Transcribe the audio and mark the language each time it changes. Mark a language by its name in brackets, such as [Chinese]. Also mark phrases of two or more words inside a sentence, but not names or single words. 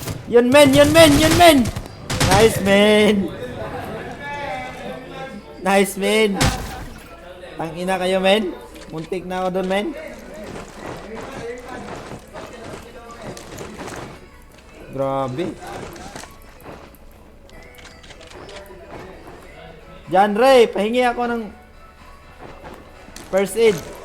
[Filipino] Yun men, yun men, yun men. [English] Nice men. Nice men. [Filipino] Tangina kayo men. Muntik na ako doon men. Grabe. John Ray, pahingi ako ng [English] first aid.